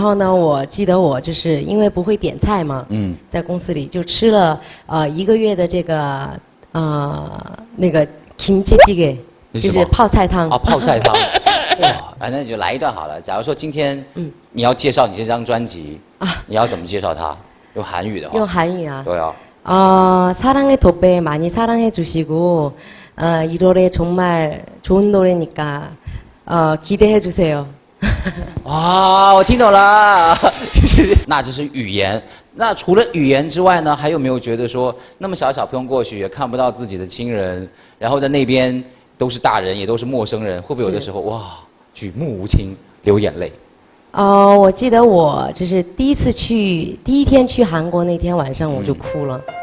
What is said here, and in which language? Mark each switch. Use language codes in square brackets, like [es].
[zh] 后呢，我记得我就是因为不会点菜嘛，在公司里就吃了1个月的这个那个김치찌개，就是泡菜汤。泡菜汤。哇，那你就来一段好了。假如说今天你要介绍你这张专辑你要怎么介绍它？用韩语的话。用韩语啊。对啊。 [ko] 사랑의 도배 많이 사랑해 주시고 이 노래 정말 좋은 노래니까 기대해 주세요. [zh] 哇，我听懂了。那这是语言。那除了语言之外呢，还有没有觉得说，那么小朋友过去也看不到自己的亲人，然后在那边都是大人，也都是陌生人，会不会有的时候哇，举目无亲，流眼泪？我记得我就是第一天去韩国那天晚上我就哭了。